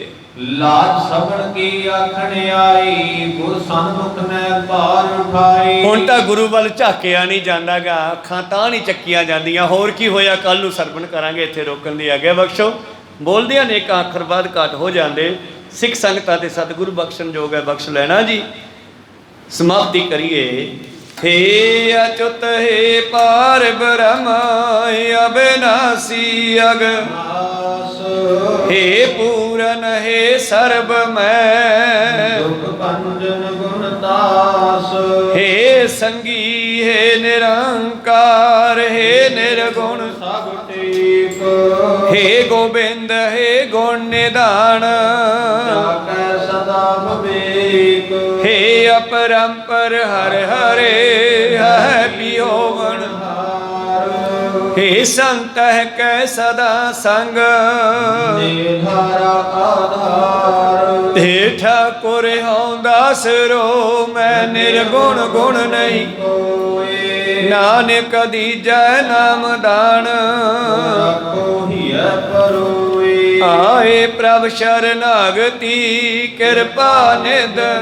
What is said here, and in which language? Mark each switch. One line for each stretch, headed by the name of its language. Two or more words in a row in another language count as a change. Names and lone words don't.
Punjabi: ਲਾਜ ਸਭਨ ਕੀ ਆਖਣ ਆਈ ਗੁਰ ਸਨਮੁਖ ਮੈਂ ਭਾਰ ਉਠਾਈ। ਹੁਣ ਤਾਂ ਗੁਰੂ ਵੱਲ ਝਾਕਿਆ ਨਹੀਂ ਜਾਂਦਾਗਾ, ਅੱਖਾਂ ਤਾਂ ਨਹੀਂ ਚੱਕੀਆਂ ਜਾਂਦੀਆਂ। ਹੋਰ ਕੀ ਹੋਇਆ, ਕੱਲ ਨੂੰ ਸਰਵਣ ਕਰਾਂਗੇ, ਇੱਥੇ ਰੋਕਣ ਦੀ ਆਗਿਆ ਬਖਸ਼ੋ। ਬੋਲਦਿਆਂ ਨੇ ਇੱਕ ਅੱਖਰ ਬਾਅਦ ਘੱਟ ਹੋ ਜਾਂਦੇ। ਸਿੱਖ ਸੰਗਤਾਂ ਤੇ ਸਤਿਗੁਰੂ ਬਖਸ਼ਣ ਯੋਗ ਹੈ, ਬਖਸ਼ ਲੈਣਾ ਜੀ। ਸਮਾਪਤੀ ਕਰੀਏ।
Hindi: हे अच्युत हे पार ब्रह्म अविनाशी अगनाश। हे पूरन हे सर्व मैं दुख भंजन गुण दास। हे संगी हे निरंकार हे निर्गुण सब टेक। हे गोविंद हे गुण निधान जाकै सदा विवेक। हे अपरंपर हर हरे है पियोवन। हे संत है कै सदा संग निधारा आधार। हे ठाकुर हूँ दास रो मैं निर्गुण गुण नहीं कोई। नानक दीजै नाम दान रखो हिय परोए। आए प्रभ शरणागति कृपा निध।